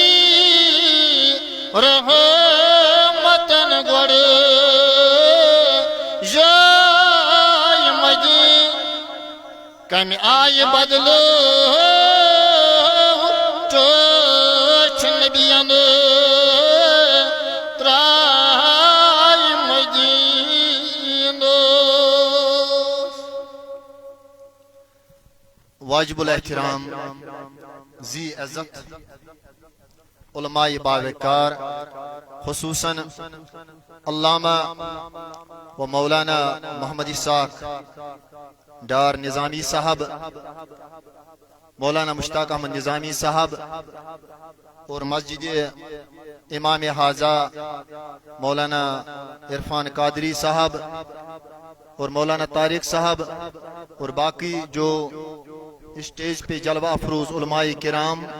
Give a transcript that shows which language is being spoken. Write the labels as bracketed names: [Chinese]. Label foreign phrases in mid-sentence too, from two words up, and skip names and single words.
[Kashmiri] رحمتن گۄڈٕ جاے مدیٖنہٕ کمہِ آیہِ بدلو ٹٲچھ نبیَن ترٛاے مدیٖنس [Urdu] واجب الاحترام ذی عزت علماء باوقار خصوصاً علامہ و مولانا محمد اسحاق ڈار نظامی صاحب مولانا مشتاق احمد نظامی صاحب اور مسجد امام حاضہ مولانا عرفان قادری صاحب اور مولانا طارق صاحب اور باقی جو اسٹیج پہ جلوہ افروز علماء کرام